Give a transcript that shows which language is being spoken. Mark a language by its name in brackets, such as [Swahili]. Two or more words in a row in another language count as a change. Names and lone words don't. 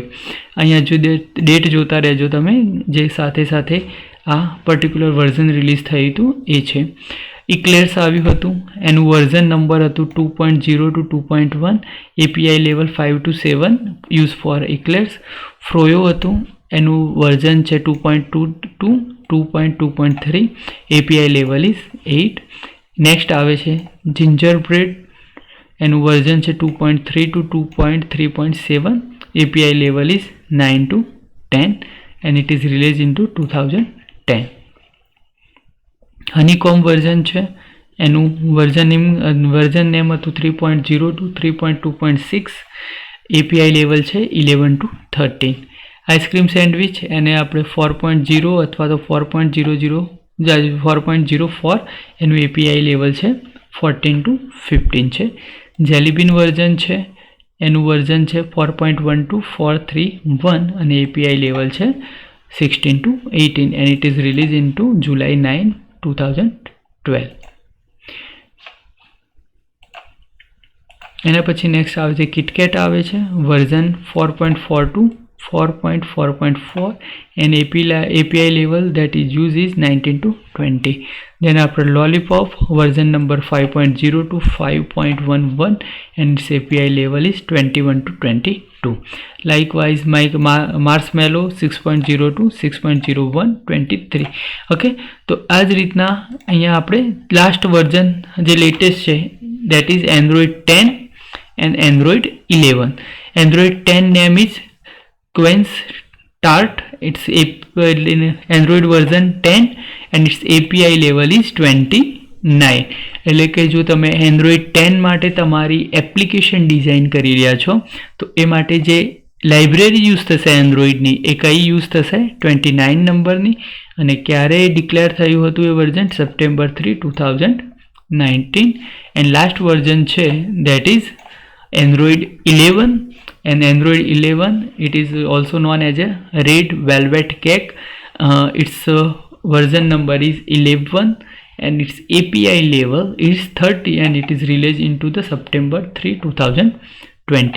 [Gujarati] અહીંયા જો ડેટ જોતા રહેજો તમે, જે સાથે સાથે આ [English] particular version [Gujarati] રિલીઝ થયું હતું એ છે. ઇક્લેર્સ આવ્યું હતું, એનું [English] version number [Gujarati] હતું 2.0 to 2.1, [English] API level 5 to 7 use for Eclairs. [Gujarati] ફ્રોયો હતું, એનું વર્ઝન છે 2.2 to 2.2.3, [English] API level is 8. [Gujarati] નેક્સ્ટ આવે છે જિંજરબ્રેડ, એનું વર્ઝન છે 2.3 to 2.3.7, [English] API level is 9 to 10 and it is released into 2010. [Gujarati] હનીકોમ્બ વર્ઝન છે, એનું [English] version name [Gujarati] હતું 3.0 to 3.2.6, [English] API level [Gujarati] છે 11 to 13. આઈસ્ક્રીમ સેન્ડવિચ, એને આપણે 4.0 અથવા તો 4.04 એનું [English] API level [Gujarati] છે 14 to 15 છે. જેલીબીન વર્ઝન છે, એનું વર્ઝન છે 4.1 to 4.3.1 અને [English] API level [Gujarati] છે 16 to 18 [English] and it is released into July 9, 2012. [Gujarati] એના પછી નેક્સ્ટ આવે છે કિટકેટ આવે છે, વર્ઝન 4.4 to 4.4.4 [English] and API level that is used is 19 to 20. Then after Lollipop, version number 5.0 to 5.11 and its API level is 21 to 22. Likewise Marshmallow 6.0 to 6.01 23. [Gujarati] Okay, તો આ જ રીતના અહીંયા આપણે [English] last version [Gujarati] જે લેટેસ્ટ છે [English] that is Android 10 and Android 11. Android 10 name is Quench Tart, its Android version 10 and its API level is 29. [Gujarati] એટલે કે જો તમે એન્ડ્રોઈડ 10 માટે તમારી [English] application design [Gujarati] કરી રહ્યા છો તો એ માટે જે લાઇબ્રેરી યુઝ થશે એન્ડ્રોઈડની એ કઈ યુઝ થશે? 29 નંબરની. અને ક્યારે ડિક્લેર થયું હતું એ વર્ઝન? સપ્ટેમ્બર 3, 2019. [English] and last version [Gujarati] છે [English] that is Android 11. And Android 11, it is also known as a Red Velvet Cake. Its version number is 11 and its API level is 30 and it is released into the September 3, 2020.